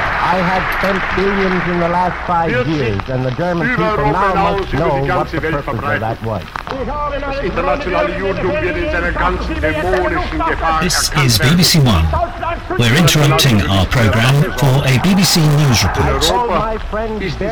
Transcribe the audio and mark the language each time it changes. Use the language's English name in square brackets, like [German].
[English] I have spent billions in the last five years and the German people now must know what the purpose of that was. [German] Das internationale Judentum wird in seiner ganzen dämonischen Gefahr. [English] This is BBC One. We're interrupting our program for a BBC News report.